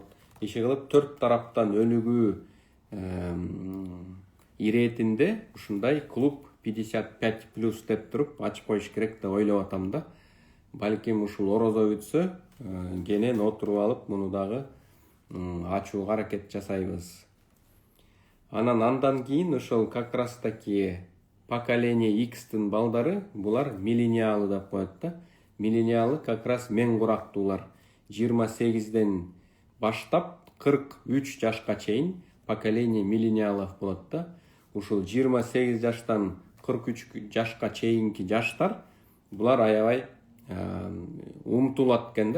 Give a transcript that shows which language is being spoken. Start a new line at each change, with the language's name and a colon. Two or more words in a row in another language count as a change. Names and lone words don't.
Kyrgyz: Иши кылып 4 тараптан өнүгүү иретинде ушундай клуб 55+ деп туруп ачып коюш керек деп ойлоп атам да. Балким ушул орозо бүтсө, кенен отуруп алып муну дагы ачууга аракет жасайбыз. Андан кийин ошол
Russian: как раз таки поколение
Kyrgyz: X'тин балдары, булар миллениалы деп коет да.
Russian: Миллениалы как раз
Kyrgyz: мен курактуулар. 28ден баштап 43 жашка чейин
Russian: поколение миллениалов
Kyrgyz: болот да. Ушул 28 жаштан 43 жашка чейинки жаштар, булар аябай умтулат экен да.